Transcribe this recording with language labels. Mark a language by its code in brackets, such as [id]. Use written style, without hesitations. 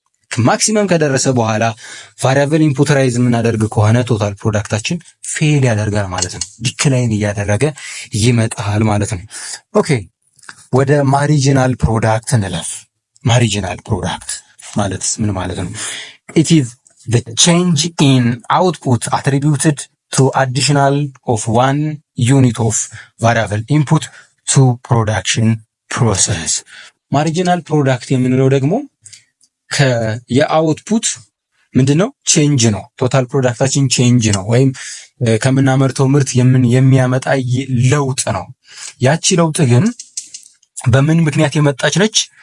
[am] ማክሲመም ከደረሰ በኋላ ቫሪያብል ኢንፑት ራይዝ የምናደርግ ከሆነ ቶታል ፕሮዳክታችን ፌል ያደርጋል ማለት ነው። ዲክላይን እያደረገ ይመጣል ማለት ነው። ኦኬ ወደ ማሪጂናል ፕሮዳክት እንላል። ማሪጂናል ፕሮዳክት ማለት ምን ማለት ነው? [en] ኢት ኢዝ the change in output attributed to additional of one unit of variable input to production process. [am] ማሪጂናል ፕሮዳክት የምንለው ደግሞ የአውትፑት ምንድነው? ቼንጅ ነው። ቶታል ፕሮዳክታችን ቼንጅ ነው፣ ወይም ከምናመርተው ምርት የሚያመጣ ለውጥ ነው። ያቺ ለውጥ ግን በምን ምክንያት የመጣች ነች?